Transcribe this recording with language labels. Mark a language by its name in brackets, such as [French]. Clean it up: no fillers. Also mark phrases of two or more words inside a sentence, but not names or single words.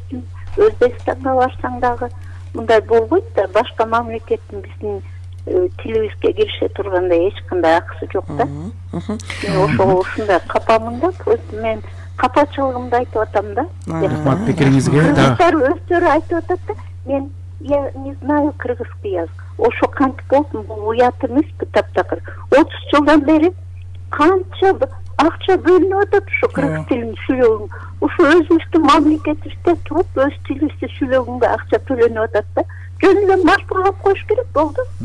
[Kyrgyz] Өзбекстанга барсаң дагы мындай болбойт да. Башка мамлекеттин биздин тилибизге кирише турганда эч кандай акысы жок да. Ошого ушундай капамын да, мен капачылыгымды айтып атам да. Рахмат пикириңизге. Өздөрү айтып атат да, мен [Russian] я не знаю кыргызский язык. [Kyrgyz] Ошо кантип болду, бул уят эмеспи таптакыр. 30 жылдан бери канча акча бөлүнүп атат ушу кыргыз тилин сүйлөгөнгө. Ушу өзүбүздүн мамлекетибизде туруп, өз тилибизде сүйлөгөнгө акча төлөнүп атат да. Жөнүндө машгулдап коюш керек болду.